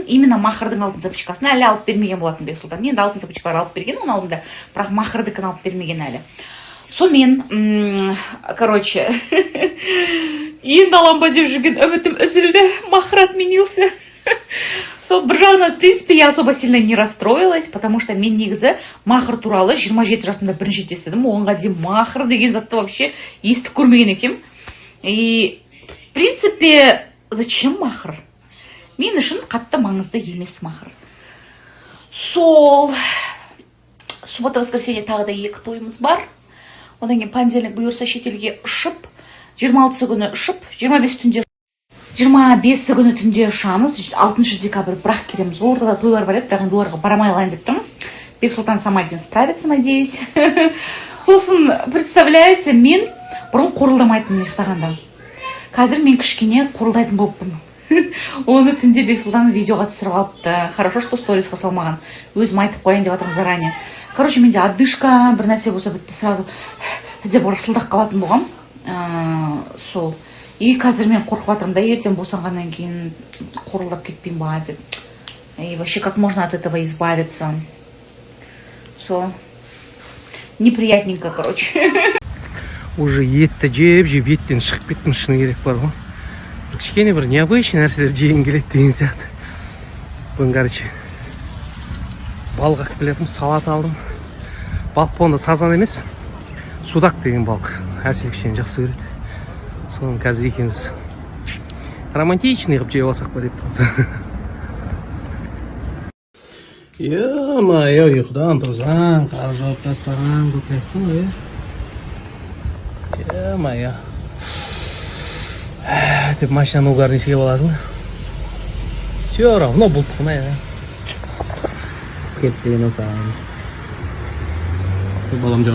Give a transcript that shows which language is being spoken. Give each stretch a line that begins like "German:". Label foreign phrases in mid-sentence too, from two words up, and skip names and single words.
Kazakh: Именно махрдың алтын цепочкасын әлі алып бермеген болатын Бексұлтан. Енді алтын цепочкалар алып берген оның алдында, бірақ махрдікін алып бермеген әлі. Сонымен, короче, енді алам ба деп жүрген үмітім үзілді, махр отменился. Сол бір жағынан,
Russian: в принципе, я особо сильно не расстроилась, потому что
Kazakh: мен негізі махр туралы 27 жасымда бірінші рет естідім. Оңға дейін махр деген затты вообще естіп көрмеген екем.
Russian: И, в принципе, зачем махр?
Kazakh: Мен үшін қатты маңызды емес махр. Сол, суббота-воскресенье тағы да 2 тойымыз бар. Одан кейін понедельник бұйырса шетелге ұшып, 26 күні ұшып, 25 күні түнде ұшамыз, 6 декабрь бірақ келеміз. Ортада тойлар бар еді, бірақ енді оларға барамай қалайын деп тұрмын.
Russian: Бексұлтан сама один справится, надеюсь.
Kazakh: Сосын, представляете, мен бұрын қорылдамайтын ұйықтағанда. Қазір мен кішкене қорылдайтын болыппын. Оны түнде Бексұлтан видеоға түсіріп алыпты.
Russian: Хорошо, что
Kazakh: сторисқа салмаған. Өзім айтып қояйын деп жатырмын заранее. Короче, менде отдышка, бір нәрсе болса бітті сразу деп ұрсылдақ қалатын болғам. Сол. И қазір мен қорқып жатырмын да, ертең босанғаннан кейін қорылдап кетпейін ба деп.
Russian: И вообще, как можно от этого избавиться? Сол. Неприятненько, короче.
Kazakh: Уже етті жеп, еттен шығып кеттім, шыны керек бар ғой. Кішкене бір необычный нәрселер жегім келеді деген сияқты. Бүгін, короче, балық алып келетім, салат алдым. Балық болғанда сазан емес, судак деген балық. Әсел кішкене жақсы көреді. Соның қазір екеуміз романтичный қып жеп алсақ па деп тұрмыз. Е-мое, ұйқыдан тұрсаң, қар жауып тастаған көкектің ғой.
Russian: Е-мое.
Kazakh: Деп машинаны угарный сүйеп аласың.
Russian: Все равно бұлтқына, я.
Kazakh: Скеп деген осы. Балам